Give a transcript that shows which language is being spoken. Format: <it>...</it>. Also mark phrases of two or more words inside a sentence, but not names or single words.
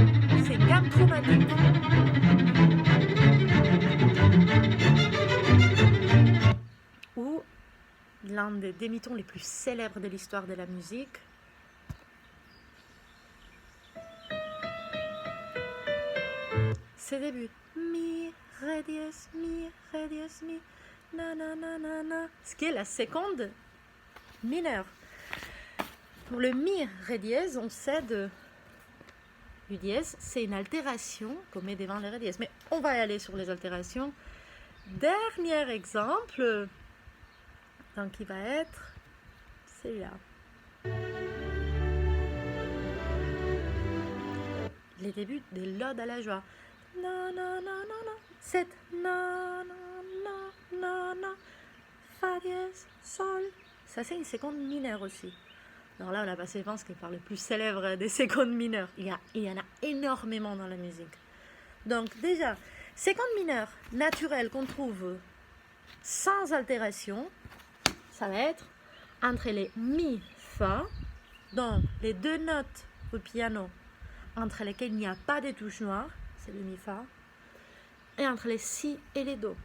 <fr>C'est une gamme chromatique. Ou l'un des demi-tons les plus célèbres de l'histoire de la musique. Ses débuts. Mi, ré dièse, mi, na na na na na. Ce qui est la seconde mineure. Pour le mi, ré dièse, on cède du dièse. C'est une altération qu'on met devant le ré dièse. Mais on va y aller sur les altérations. Dernier exemple, donc il va être celui-là. Les débuts de l'ode à la joie. Na na na na na. 7 na na na na na. Fa dièse, sol. Ça c'est une seconde mineure aussi. Alors là on a passé, je pense, que par le plus célèbre des secondes mineures. Il y en a énormément dans la musique. Donc déjà, seconde mineure naturelle qu'on trouve sans altération, ça va être entre les mi, fa, donc les deux notes au piano entre lesquelles il n'y a pas de touche noire, c'est le mi, fa, et entre les si et les do.</fr>